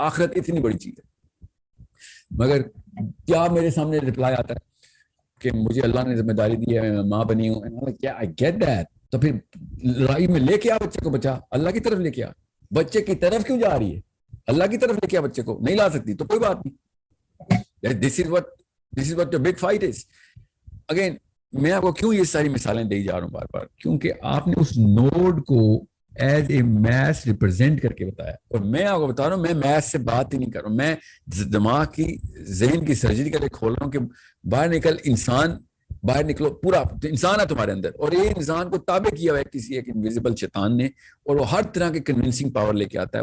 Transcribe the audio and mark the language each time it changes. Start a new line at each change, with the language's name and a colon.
Urdu: آخرت اتنی بڑی چیز ہے. مگر کیا میرے سامنے رپلائی آتا ہے کہ مجھے اللہ نے ذمہ داری دی ہے, میں ماں بنی ہوں, کیا
English: I get that.
Urdu: تو پھر لڑائی میں لے کے آ بچے کو, بچا اللہ کی طرف لے کے آ. بچے کی طرف کیوں جا رہی ہے, اللہ کی طرف لے کے آ بچے کو. نہیں لا سکتی تو کوئی بات نہیں.
English: This is what the big fight is.
Urdu: Again, میں آپ کو کیوں یہ ساری مثالیں دے جا رہا ہوں بار بار, کیونکہ آپ نے اس نوڈ کو ایز اے میث ریپرزینٹ کر کے بتایا. اور میں آپ کو بتا رہا ہوں, میں میث سے بات ہی نہیں کر رہا ہوں, میں دماغ کی ذہن کی سرجری کے لیے کھول رہا ہوں کہ باہر نکل انسان, باہر نکلو, پورا انسان ہے تمہارے اندر, اور یہ انسان کو تابع کیا ہوا ہے کسی ایک انویزیبل شیطان نے, اور وہ ہر طرح کے کنونسنگ پاور لے کے آتا ہے.